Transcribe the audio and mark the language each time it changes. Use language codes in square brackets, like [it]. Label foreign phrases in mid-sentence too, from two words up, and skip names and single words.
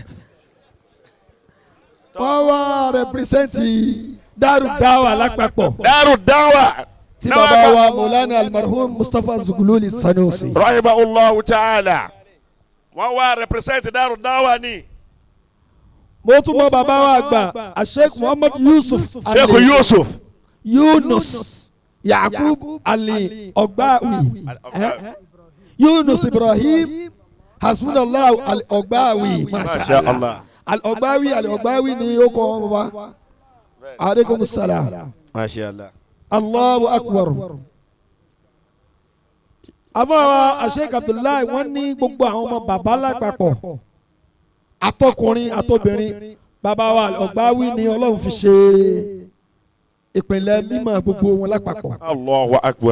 [yo] wọ́n wá rẹpírísẹ́ǹtì Daaru Dawa lápapọ̀. Daaru Dawa. tí bàbá wa Maulana almarhum Mustapha Zugululi Sanusi. [ar] رحمه الله تعالى. [yo] wọ́n wá rẹpírísẹ́ǹtì Daaru Dawa ni. mo tún mọ bàbá wa àgbà Sheikh Muhammad Yusuf. Sheikh Yusuf. Yunus Yakub Ali Ogbawi. Yunus Ibrahim Hasbunallahu Al-Ogbawi. [ar] ما شاء الله. [yo] Al-Ogbawi ni ó kọ́ wọn bàbá. [ar] عليكم السلام. ما شاء الله. الله أكبر. [yo] àbáwá Sheikh Abdullahi wọ́n ní gbogbo àwọn ọmọ bàbá lápapọ̀ àtọkùnrin àtobìnrin bàbá wa Al-Ogbawi ni Ọlọ́run fi ṣe ìpínlẹ̀ mímọ́ gbogbo wọn lápapọ̀. [ar] الله أكبر.